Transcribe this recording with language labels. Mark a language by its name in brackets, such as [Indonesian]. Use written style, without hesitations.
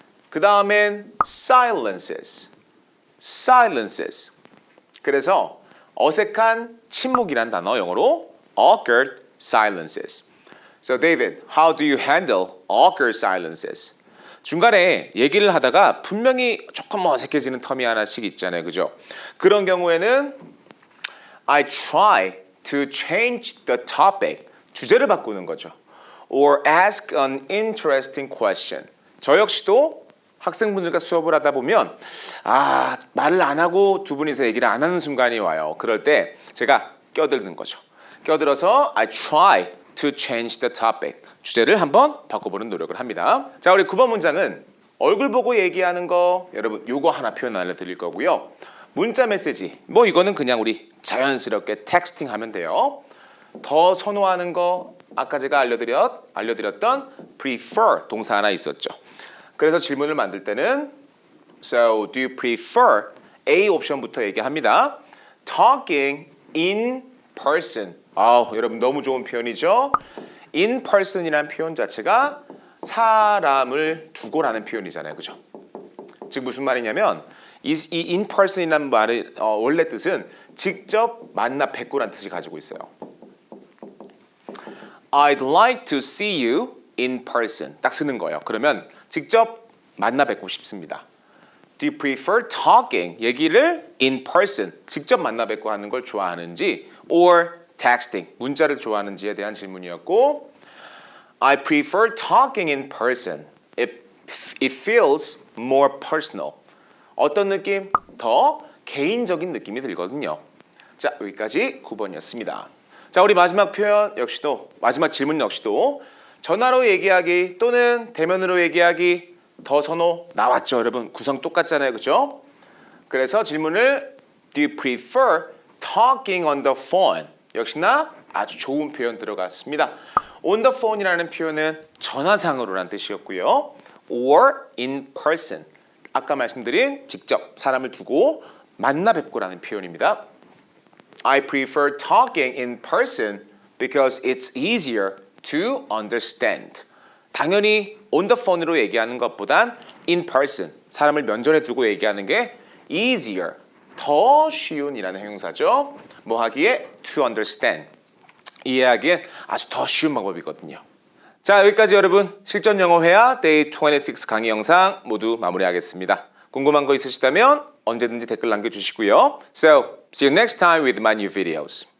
[Korean] 그 다음엔 [English] silences, silences. [Korean] 그래서 어색한 침묵이란 단어 영어로 [English] awkward silences. So David, how do you handle awkward silences? [Korean] 중간에 얘기를 하다가 분명히 조금 어색해지는 텀이 하나씩 있잖아요, 그죠? 그런 경우에는 [English] I try to change the topic. [Korean] 주제를 바꾸는 거죠. [English] Or ask an interesting question. [Korean] 저 역시도 학생분들과 수업을 하다 보면 말을 안 하고 두 분이서 얘기를 안 하는 순간이 와요. 그럴 때 제가 껴드는 거죠. 껴들어서 [English] I try to change the topic. [Korean] 주제를 한번 바꿔보는 노력을 합니다. 자, 우리 9번 문장은 얼굴 보고 얘기하는 거 여러분 요거 하나 표현 알려드릴 거고요. 문자 메시지 뭐 이거는 그냥 우리 자연스럽게 텍스팅 하면 돼요. 더 선호하는 거 아까 제가 알려드렸던 prefer 동사 하나 있었죠. 그래서 질문을 만들 때는 [English] So do you prefer A [Korean] 옵션부터 얘기합니다. [English] Talking in person. [Korean] 여러분 너무 좋은 표현이죠. In person이라는 표현 자체가 사람을 두고라는 표현이잖아요, 그죠? 즉 무슨 말이냐면 이 in person이라는 말의 원래 뜻은 직접 만나 뵙고라는 뜻이 가지고 있어요. [English] I'd like to see you in person. [Korean] 딱 쓰는 거예요. 그러면 직접 만나 뵙고 싶습니다. [English] Do you prefer talking? [Korean] 얘기를 [English] in person, [Korean] 직접 만나 뵙고 하는 걸 좋아하는지 [English] or texting, [Korean] 문자를 좋아하는지에 대한 질문이었고 [English] I prefer talking in person. It feels more personal. [Korean] 어떤 느낌? 더 개인적인 느낌이 들거든요. 자, 여기까지 9번이었습니다. 자, 우리 마지막 표현 역시도 마지막 질문 역시도 전화로 얘기하기 또는 대면으로 얘기하기 더 선호 나왔죠, 여러분. 구성 똑같잖아요, 그죠? 그래서 질문을 [English] Do you prefer talking on the phone? [Korean] 역시나 아주 좋은 표현 들어갔습니다. On the phone이라는 표현은 전화상으로라는 뜻이었고요. [English] Or in person. [Korean] 아까 말씀드린 직접 사람을 두고 만나 뵙고라는 표현입니다. [English] I prefer talking in person because it's easier to understand. [Korean] 당연히 on the phone으로 얘기하는 것보단 in person, 사람을 면전에 두고 얘기하는 게 easier, 더 쉬운이라는 형용사죠. 뭐 하기에? [English] to understand. [Korean] 이해하기엔 아주 더 쉬운 방법이거든요. 자, 여기까지 여러분 실전 영어 회화 Day 26 강의 영상 모두 마무리하겠습니다. 궁금한 거 있으시다면 언제든지 댓글 남겨주시고요. [English] So, see you next time with my new videos.